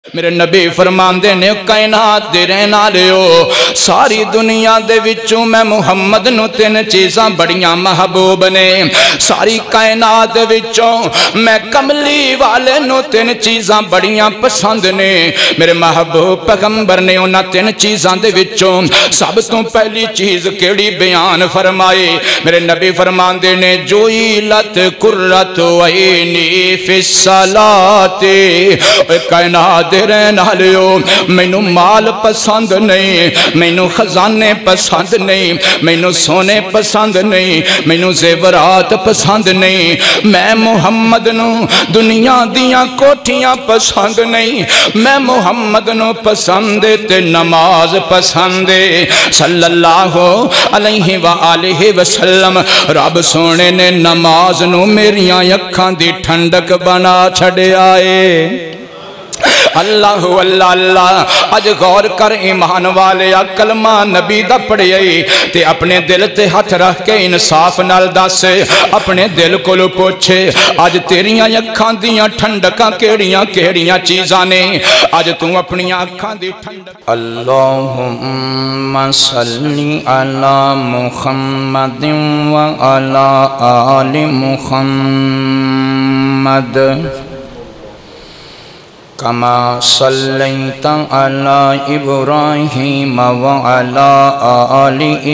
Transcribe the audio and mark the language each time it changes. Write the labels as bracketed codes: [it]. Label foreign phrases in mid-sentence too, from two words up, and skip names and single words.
[pa] میرے نبی فرماندے نے کائنات دے رہن والےو ساری دنیا دے وچوں میں محمد نو تین چیزاں بڑیاں محبوب نے ساری کائنات دے وچوں میں کملی والے نو تین چیزاں بڑیاں پسند نے میرے محبوب پیغمبر نے انہاں تین چیزاں دے وچوں سب تو پہلی چیز کیڑی بیان فرمائی میرے نبی فرماندے نے [ar] جوئلت قرۃ عینی فی الصلاۃ [pa] کائنات دے رہن والےو مینوں مال پسند نہیں مینوں خزانے پسند نہیں مینوں سونے پسند نہیں مینوں زیورات پسند نہیں میں محمد نو دنیا دیاں کوٹھیاں پسند نہیں میں محمد نو پسند تے نماز پسند [ar] صلی اللہ علیہ وآلہ وسلم [pa] رب سونے نے نماز نو میریاں اکھاں دی ٹھنڈک بنا چھڑیا ہے اللہ اللہ اللہ اج غور کر ایمان والے کلمہ نبی دا پڑھیائی تے اپنے دل تے ہاتھ رکھ کے انصاف نال دس اپنے دل کو لو پوچھے اج تیریاں اکھاں دیاں ٹھنڈکاں کیڑیاں کیڑیاں چیزاں نے اج تو اپنی اکھاں دی ٹھنڈک [ar] اللہم صلی علی محمد و علی آل محمد کما صلیت علی ابراہیم وعلی آل